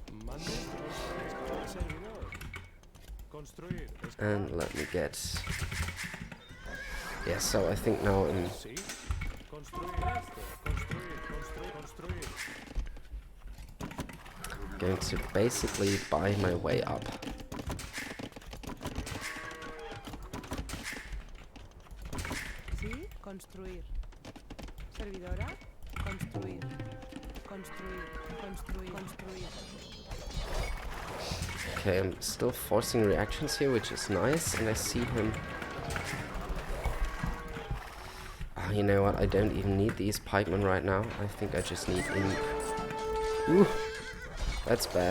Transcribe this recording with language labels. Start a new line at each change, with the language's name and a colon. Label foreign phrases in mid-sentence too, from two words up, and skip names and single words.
English: And let me get... Yeah, so I think now I'm going to basically buy my way up.
Spanish: Sí. Construir. Servidora. Construir. Construir. Construir. Construir.
English: Okay, I'm still forcing reactions here, which is nice, and I see him... Oh, you know what, I don't even need these pikemen right now. I think I just need imp. Ooh, that's bad.